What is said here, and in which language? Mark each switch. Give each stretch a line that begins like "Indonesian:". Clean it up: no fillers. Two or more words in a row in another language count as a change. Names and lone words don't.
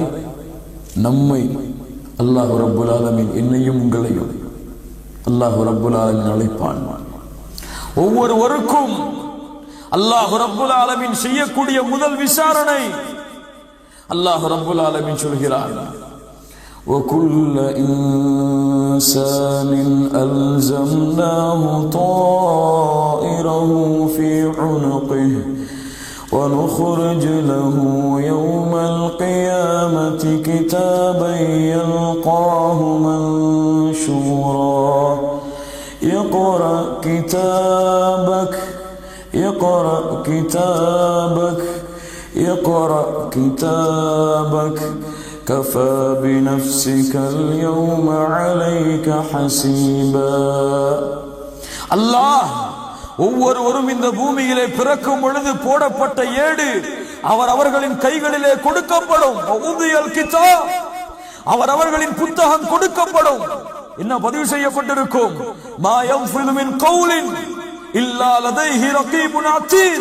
Tamil: நம்மை,
Arabic: الله رب العالمين
Tamil: என்னையும் உங்களையும்
Arabic: الله رب العالمين
Tamil: அழைப்பான். ஒவ்வொருவருக்கும்
Arabic: الله رب العالمين
Tamil: செய்யக்கூடிய முதல் விசாரணை
Arabic: الله رب العالمين
Tamil: சொல்கிறான்,
Arabic: وَكُلَّ إِنسَانٍ أَلْزَمْنَاهُ طَائِرَهُ فِي عُنُقِهِ وَنُخْرِجُ لَهُ يَوْمَ الْقِيَامَةِ كِتَابًا يَلْقَاهُ مَنشُورًا اقْرَأْ كِتَابَكَ اقْرَأْ كِتَابَكَ اقْرَأْ كِتَابَكَ كَفَى بِنَفْسِكَ الْيَوْمَ عَلَيْكَ حَسِيبًا.
Tamil: அல்லாஹ் ஒவ்வொருவரும் இந்த பூமியிலே பிறக்கும் பொழுது போடப்பட்ட ஏடு அவர்களின் கைகளிலே கொடுக்கப்படும். அவர்களின் புத்தகம் கொடுக்கப்படும். என்ன பதிவு செய்யப்பட்டிருக்கும்?
Arabic: ما يلفظ من قول إلا لديه رقيب عتيد.